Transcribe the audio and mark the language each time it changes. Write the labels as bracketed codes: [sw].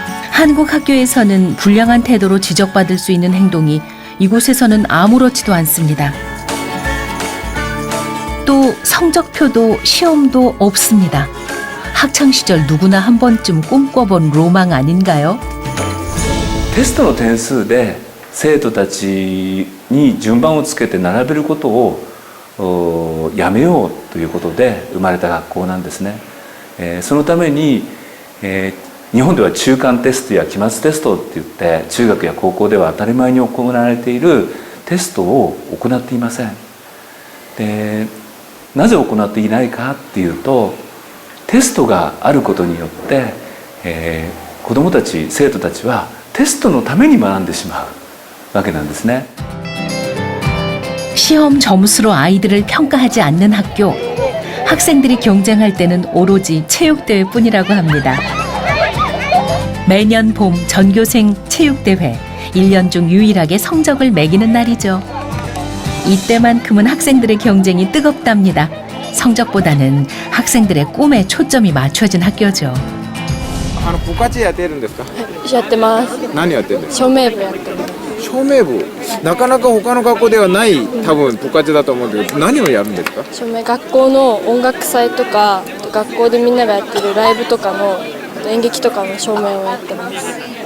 [ko] 한국 학교에서는 불량한 태도로 지적받을 수 있는 행동이 이곳에서는 아무렇지도 않습니다. 또 성적표도 시험도 없습니다. 학창시절 누구나 한 번쯤 꿈꿔본 로망 아닌가요? [ja] テストの点数で生徒たちに順番をつけて並べることをやめようということで生まれた学校なんですね。そのために、日本では中間テストや期末テストっていって中学や高校では当たり前に行われているテストを行っていません。でなぜ行っていないかっていうとテストがあることによって、子どもたち生徒たちはテストのために学んでしまうわけなんですね。 [ko] 시험 점수로 아이들을 평가하지 않는 학교. 학생들이 경쟁할 때는 오로지 체육대회뿐이라고 합니다. 매년 봄 전교생 체육대회. 1년 중 유일하게 성적을 매기는 날이죠. 이때만큼은 학생들의 경쟁이 뜨겁답니다. 성적보다는 학생들의 꿈에 초점이 맞춰진 학교죠. [ja] 部活やってるんですか？やってます。何やってるんですか？照明部やってます。照明部。なかなか他の学校ではない多分部活だと思うんだけど、何をやるんですか？照明、学校の音楽祭とか、学校でみんながやってるライブとかの演劇とかの照明をやってます。